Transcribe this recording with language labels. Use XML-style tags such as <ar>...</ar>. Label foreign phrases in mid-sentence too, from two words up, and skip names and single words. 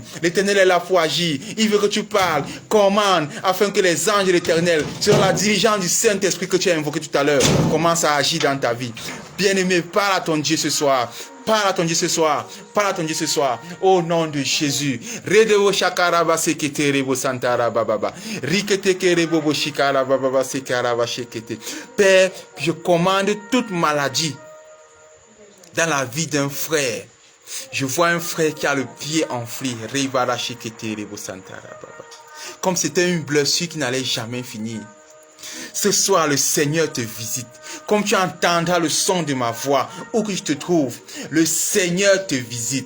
<fr>L'Éternel est là pour agir. Il veut que tu parles, commande, afin que les anges de l'Éternel, selon la diligence du Saint-Esprit que tu as invoqué tout à l'heure, commencent à agir dans ta vie. Bien-aimé, parle à ton Dieu ce soir. Parle à ton Dieu ce soir. Parle à ton Dieu ce soir. Au nom de Jésus. Redebo shakaraba sekete rebo santara bababa. Rikete kerebo boshikara bababa sekaraba shekete. Père, je commande toute maladie dans la vie d'un frère. Je vois un frère qui a le pied enflé. Comme c'était une blessure qui n'allait jamais finir. Ce soir, le Seigneur te visite. Comme tu entendras le son de ma voix, où que je te trouve, le Seigneur te visite.</fr>